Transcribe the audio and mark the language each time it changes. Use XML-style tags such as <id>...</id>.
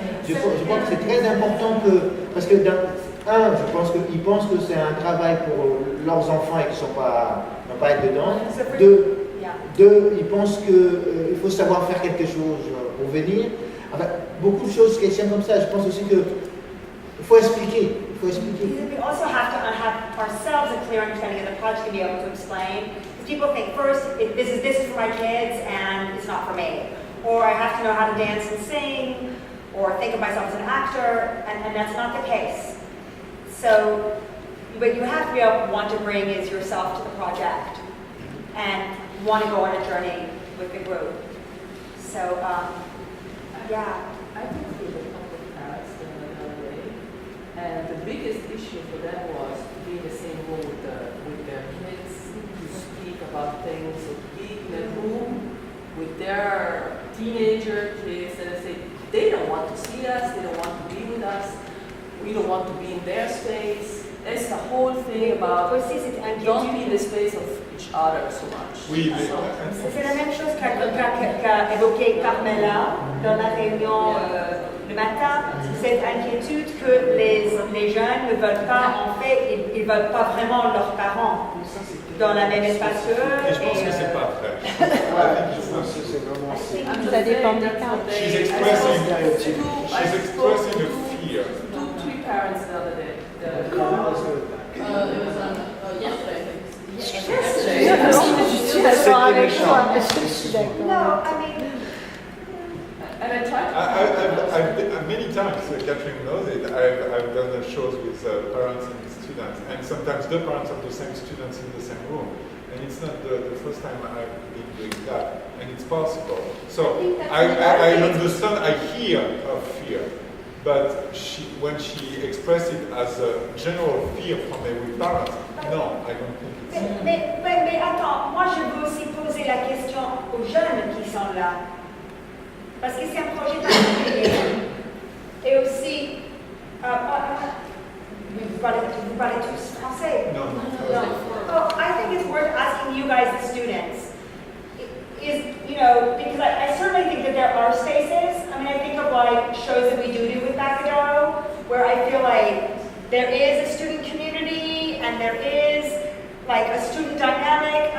<fr>Je crois que c'est très important que. Parce que, je pense qu'ils pensent que c'est un travail pour leurs enfants et qu'ils n'ont pas être dedans. Deux, ils pensent qu'il faut savoir faire quelque chose pour venir. Enfin, beaucoup de choses questionnent comme ça. Je pense aussi qu'il faut expliquer.</fr> <en>We also have to have ourselves a clear understanding of the project to be able to explain. Because people think first, this is for my kids and it's not for me. Or I have to know how to dance and sing, or think of myself as an actor, and that's not the case. So, what you have to be able to want to bring is yourself to the project and want to go on a journey with the group. So, yeah. I think we were a couple of parents the other day, and the biggest issue for them was to be in the same room with their kids, to speak about things, to be in a room with their teenager kids, and they say they don't want to see us, they don't want to be with us. we don't want to be in their space. There's the whole thing about</en> <fr>Aussi, c'est</fr> <en>don't be in the space of each other so much.</en> <fr>Oui, mais C'est la même chose qu'a évoqué Carmela dans la réunion le matin, cette inquiétude que les jeunes ne veulent pas, en fait, ils ne veulent pas vraiment leurs parents dans la même espace qu'eux. et je pense que c'est pas vrai. Je pense que c'est vraiment ça. Ça dépend des cas.</fr> <en>She's expressing a fear. 2-3 parents the other day. It was yesterday, I think.</en> <fr>Je suis d'accord avec toi. Je suis d'accord.</fr> <en>No, I mean, And I tried. I've many times, Catherine knows it, I've done shows with parents and students, and sometimes the parents of the same students in the same room. And it's not the first time I've been doing that, and it's possible. So I understand, I hear her fear, but when she expressed it as a general fear from every parent, no, I don't think it's.</en> <fr>mais attends, moi je veux aussi poser la question aux jeunes qui sont là. Parce que c'est un projet particulier. Et aussi, vous parlez tous français.</fr> <en>No, No. Oh, I think it's worth asking you guys, the students, because I certainly think that there are spaces. I mean, I think of like shows that we do with Bacadero, where I feel like there is a student community and there is like a student dynamic.</en>